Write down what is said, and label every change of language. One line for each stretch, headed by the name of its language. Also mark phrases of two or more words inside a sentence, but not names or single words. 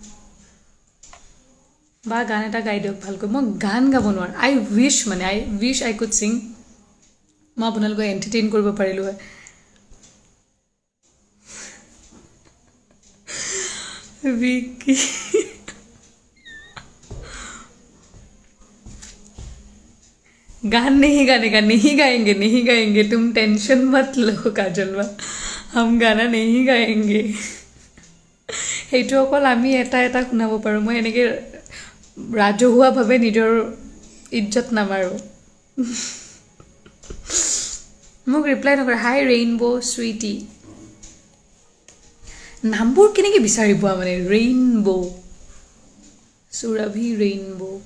Assamese: বা গান এটা গাই দিয়ক ভালকৈ মই গান গাব নোৱাৰোঁ
English: I wish I could sing
Assamese: মই আপোনালোকক এণ্টাৰটেইন কৰিব পাৰিলোঁ হয়
Hindi: বিকি गान नहीं गाने का नहीं गाएंगे तुम टेंशन मत लो काजल बा हम गाना नहीं गाएंगे
Assamese: সেইটো অকল আমি এটা শুনাব পাৰোঁ মই এনেকৈ ৰাজহুৱাভাৱে নিজৰ ইজ্জত নামাৰোঁ মোক ৰিপ্লাই নকৰে
English: hi rainbow sweetie
Assamese: নামবোৰ কেনেকৈ বিচাৰি পোৱা মানে ৰেইনবো সুৰভি ৰেইনবো